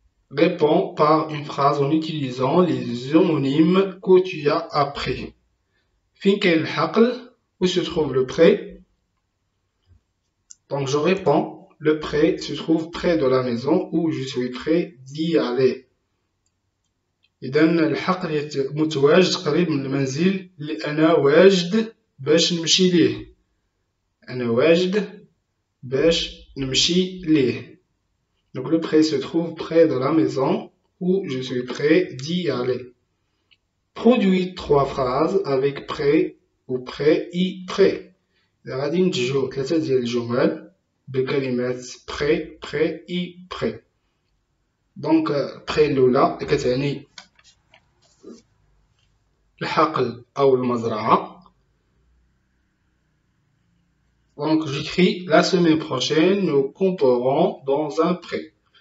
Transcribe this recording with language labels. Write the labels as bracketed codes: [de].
[fr] Réponds par une phrase en utilisant les homonymes que tu as appris. Finkel Haql. Où se trouve le pré? Donc je réponds, le pré se trouve près de la maison où je suis prêt d'y aller. [ar] إذا الحقل متواجد قريب من المنزل اللي أنا واجد باش نمشي ليه. أنا واجد باش نمشي ليه. [fr] Donc le pré se trouve près de la maison où je suis prêt d'y aller. Produis 3 phrases avec prêt ou prêt et prêt. [ar] غادي نتجو 3 ديال الجمل بكلمات prêt, prêt et prêt. دونك prêt الأولى كتعني الحقل أو المزرعة. [fr] Donc j'écris la semaine prochaine nous camperons dans un pré.